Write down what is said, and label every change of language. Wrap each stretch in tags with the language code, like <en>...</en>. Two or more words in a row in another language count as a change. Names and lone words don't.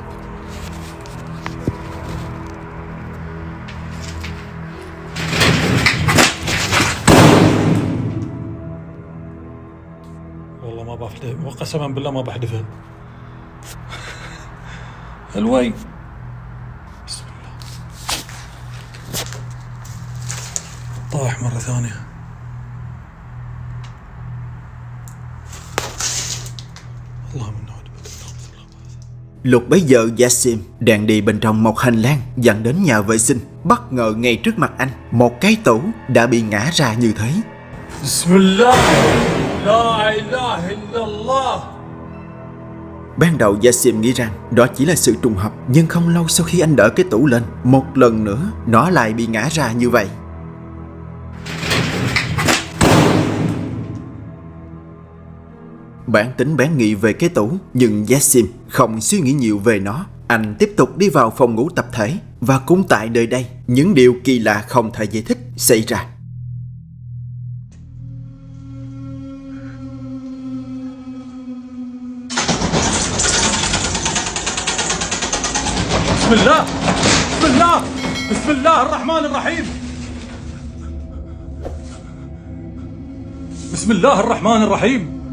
<ar>والله ما بحذف وقسما بالله ما بحذفها الوي بسم الله طاح مرة ثانية اللهم إنا نعوذ بك من الخبث والخبائث.</ar> <vi>Lúc bấy giờ Yassim đang đi bên trong một hành lang dẫn đến nhà vệ sinh. Bất ngờ ngay trước mặt anh, một cái tủ đã bị ngã ra như thế.</vi> <ar>بسم الله لا إله إلا الله.</ar> <vi>Ban đầu Yassim nghĩ rằng đó chỉ là sự trùng hợp, nhưng không lâu sau khi anh đỡ cái tủ lên, một lần nữa nó lại bị ngã ra như vậy. Bản tính bán nghị về cái tủ, nhưng Yassim không suy nghĩ nhiều về nó. Anh tiếp tục đi vào phòng ngủ tập thể và cũng tại nơi đây những điều kỳ lạ không thể giải thích xảy ra.</vi> <ar>بسم الله، بسم الله، بسم الله الرحمن الرحيم. بسم الله الرحمن الرحيم.</ar>